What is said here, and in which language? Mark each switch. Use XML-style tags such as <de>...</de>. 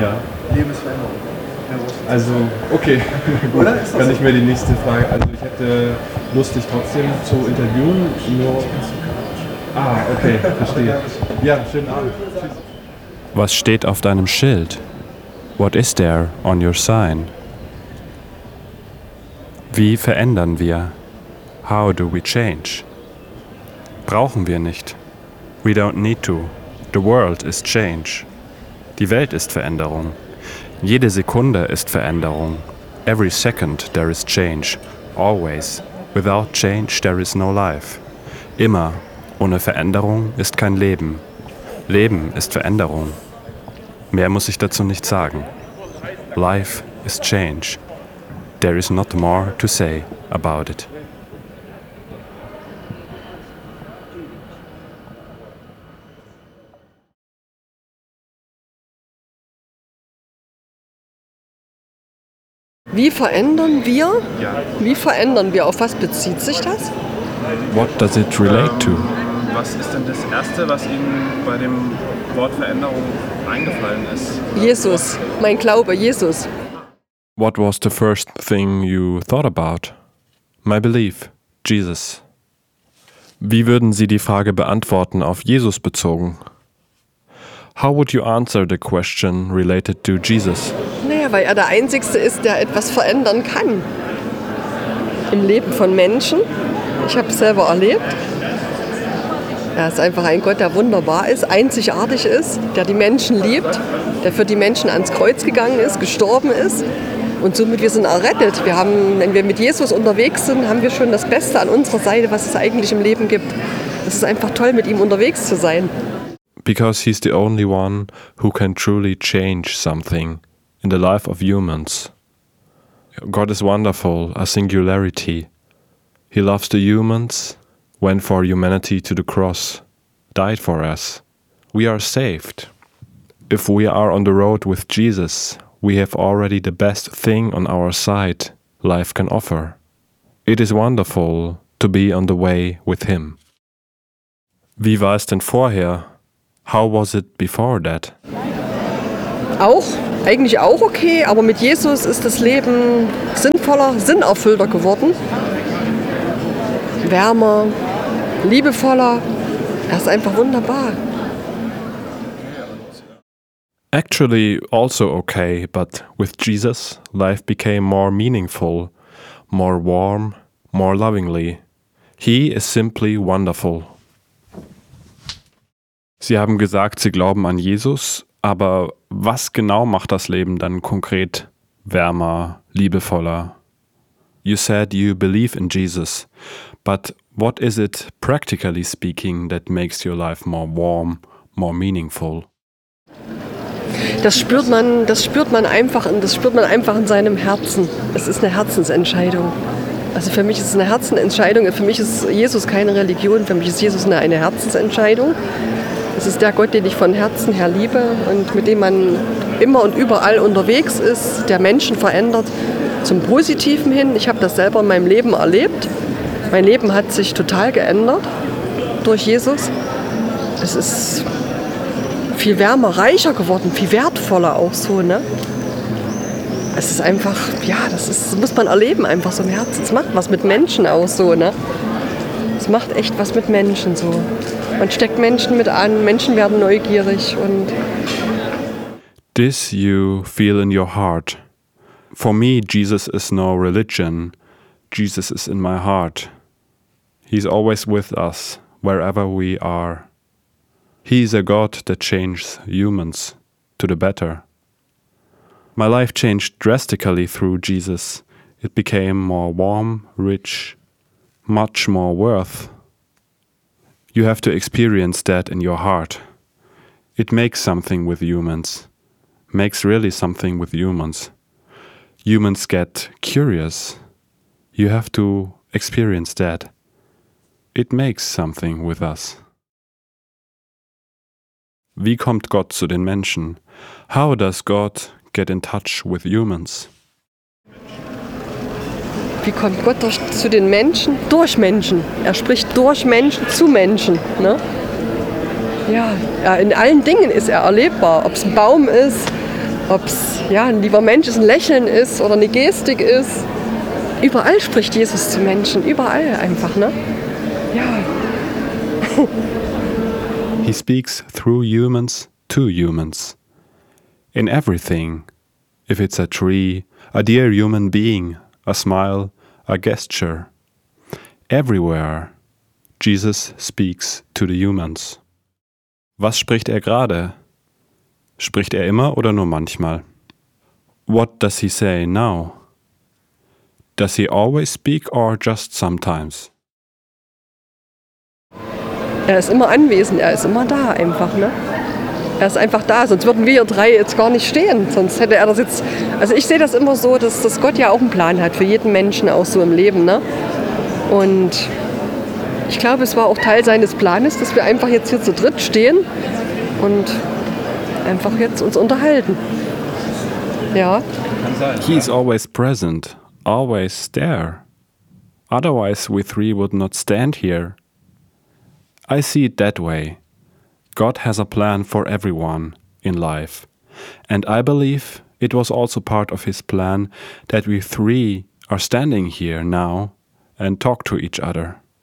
<de>Ja. Leben ist Veränderung. Also, okay. Gut. Oder? Kann so? Ich mir die nächste Frage. Also, ich hätte Lust, dich trotzdem zu interviewen. Nur. Ah, okay, verstehe. Ja, schönen Abend. Tschüss. Was steht auf deinem Schild?</de> <en>What is there on your sign?</en> <de>Wie verändern wir?</de> <en>How do we change?</en> <de>Brauchen wir nicht.</de> <en>We don't need to. The world is change.</en> <de>Die Welt ist Veränderung. Jede Sekunde ist Veränderung.</de> <en>Every second there is change. Always. Without change there is no life.</en> <de>Immer. Ohne Veränderung ist kein Leben. Leben ist Veränderung. Mehr muss ich dazu nicht sagen.</de> <en>Life is change. There is not more to say about it.</en> <de>Wie verändern wir? Ja. Wie verändern wir? Auf was bezieht sich das?</de> <en>What does it relate to?</en> <de>Was ist denn das Erste, was Ihnen bei dem Wort Veränderung eingefallen ist? Jesus, mein Glaube, Jesus.</de> <en>What was the first thing you thought about? My belief, Jesus.</en> <de>Wie würden Sie die Frage beantworten auf Jesus bezogen?</de> <en>How would you answer the question related to Jesus?</en> <de>Naja, weil er der Einzige ist, der etwas verändern kann. Im Leben von Menschen. Ich habe es selber erlebt. Er ist einfach ein Gott, der wunderbar ist, einzigartig ist, der die Menschen liebt, der für die Menschen ans Kreuz gegangen ist, gestorben ist. Und somit, wir sind errettet. Wir haben, wenn wir mit Jesus unterwegs sind, haben wir schon das Beste an unserer Seite, was es eigentlich im Leben gibt. Es ist einfach toll, mit ihm unterwegs zu sein.</de> <en>Because he's the only one who can truly change something in the life of humans. God is wonderful, a singularity. He loves the humans, went for humanity to the cross, died for us. We are saved. If we are on the road with Jesus, we have already the best thing on our side life can offer. It is wonderful to be on the way with him.</en> <de>Wie war es denn vorher?</de> <en>How was it before that?</en> <de>Auch, eigentlich auch okay, aber mit Jesus ist das Leben sinnvoller, sinnerfüllter geworden. Wärmer, liebevoller. Er ist einfach wunderbar.</de> <en>Actually also okay, but with Jesus life became more meaningful, more warm, more lovingly. He is simply wonderful.</en> <de>Sie haben gesagt, Sie glauben an Jesus, aber was genau macht das Leben dann konkret wärmer, liebevoller?</de> <en>You said you believe in Jesus, but what is it, practically speaking, that makes your life more warm, more meaningful?</en> <de>Das spürt man einfach in seinem Herzen. Es ist eine Herzensentscheidung. Also für mich ist es eine Herzensentscheidung. Für mich ist Jesus keine Religion. Für mich ist Jesus eine Herzensentscheidung. Es ist der Gott, den ich von Herzen her liebe und mit dem man immer und überall unterwegs ist, der Menschen verändert zum Positiven hin. Ich habe das selber in meinem Leben erlebt. Mein Leben hat sich total geändert durch Jesus. Es ist viel wärmer, reicher geworden, viel wertvoller auch so, ne? Es ist einfach, ja, das muss man erleben, einfach so im Herzen. Es macht was mit Menschen auch so, ne? Es macht echt was mit Menschen so. Man steckt Menschen mit an, Menschen werden neugierig und...</de> <en>This you feel in your heart. For me, Jesus is no religion. Jesus is in my heart. He's always with us, wherever we are. He is a God that changes humans to the better. My life changed drastically through Jesus. It became more warm, rich, much more worth. You have to experience that in your heart. It makes something with humans. Makes really something with humans. Humans get curious. You have to experience that. It makes something with us.</en> <de>Wie kommt Gott zu den Menschen?</de> <en>How does God get in touch with humans?</en> <de>Wie kommt Gott zu den Menschen? Durch Menschen. Er spricht durch Menschen zu Menschen. Ne? Ja, in allen Dingen ist er erlebbar. Ob es ein Baum ist, ob es ja, ein lieber Mensch ist, ein Lächeln ist oder eine Gestik ist. Überall spricht Jesus zu Menschen. Überall einfach. Ne? Ja.</de> <en>He speaks through humans to humans. In everything, if it's a tree, a dear human being, a smile, a gesture, everywhere, Jesus speaks to the humans.</en> <de>Was spricht er gerade? Spricht er immer oder nur manchmal?</de> <en>What does he say now? Does he always speak or just sometimes?</en> <de>Er ist immer anwesend, er ist immer da einfach, ne? Er ist einfach da, sonst würden wir drei jetzt gar nicht stehen. Sonst hätte er das jetzt... Also ich sehe das immer so, dass Gott ja auch einen Plan hat für jeden Menschen auch so im Leben, ne? Und ich glaube, es war auch Teil seines Planes, dass wir einfach jetzt hier zu dritt stehen und einfach jetzt uns unterhalten. Ja?</de> <en>He is always present, always there. Otherwise we three would not stand here. I see it that way. God has a plan for everyone in life. And I believe it was also part of his plan that we three are standing here now and talk to each other.</en>